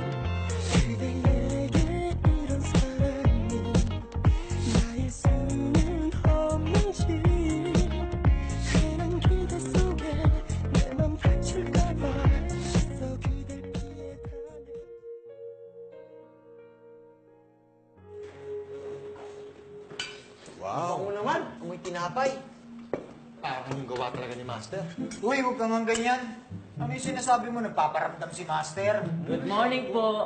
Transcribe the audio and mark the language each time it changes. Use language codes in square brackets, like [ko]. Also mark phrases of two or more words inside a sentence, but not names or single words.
[ko] 그대에게 이런 사랑이 나일 수는 없는지 괜한 기대 속에 내 맘 다칠까봐 애써 그댈 피해가네 [tl] Wow! Bango naman, amoy tinapay. Parang yung gawa talaga ni Master. Uy, huwag kang ganyan. Ano yung sinasabi mo? Nagpaparamdam si Master. [en] Good morning po.